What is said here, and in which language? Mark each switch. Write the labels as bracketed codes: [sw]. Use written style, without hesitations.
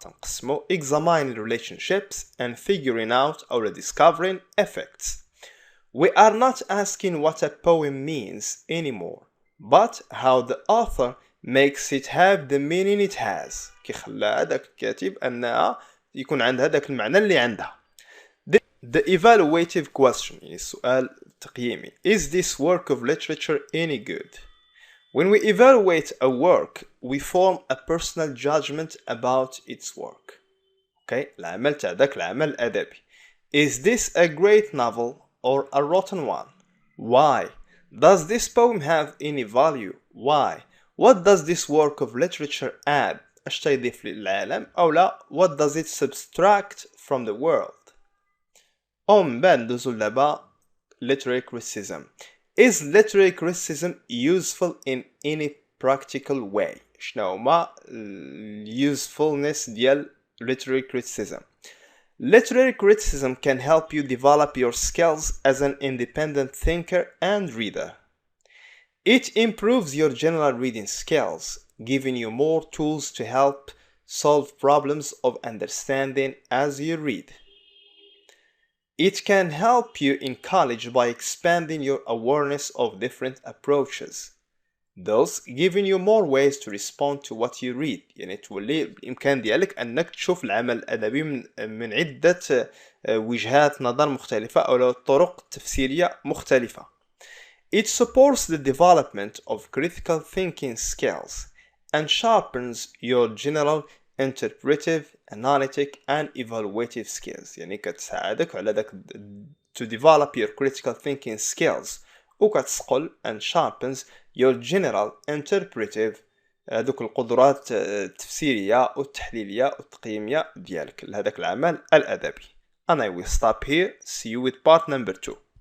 [ar] تنقسموا [en] examining relationships and figuring out or discovering effects. We are not asking what a poem means anymore, but how the author makes it have the meaning it has. [ar] كي خلى هذاك الكاتب أنها يكون عندها هذاك المعنى اللي عندها. [en] The evaluative question [ar] يعني السؤال التقييمي. [en] Is this work of literature any good? When we evaluate a work, we form a personal judgment about its work. [ar] Okay, العمل تاع ذاك العمل الأدبي. [en] Is this a great novel or a rotten one? Why? Does this poem have any value? Why? What does this work of literature add? [ar] اش تيضيف للعالم أو لا [en] what does it subtract from the world. [ar] من بعد ندوزو لدابا literary criticism. [en] Is literary criticism useful in any practical way? [ar] شنو هما [en] usefulness [ar] ديال literary criticism. [en] Literary criticism can help you develop your skills as an independent thinker and reader. It improves your general reading skills, giving you more tools to help solve problems of understanding as you read. It can help you in college by expanding your awareness of different approaches, thus giving you more ways to respond to what you read. [ar] يعني تولي بالإمكان ديالك أنك تشوف العمل الأدبي من عدة وجهات نظر مختلفة أو طرق تفسيرية مختلفة. [en] It supports the development of critical thinking skills and sharpens your general interpretive, analytic and evaluative skills. [ar] يعني كتساعدك على داك [en] to develop your critical thinking skills [ar] وكتسقل [en] and sharpens your general interpretive [ar] دوك القدرات التفسيرية والتحليلية والتقييمية ديالك لهذاك العمل الأدبي. [en] And I will stop here. See you with part number 2.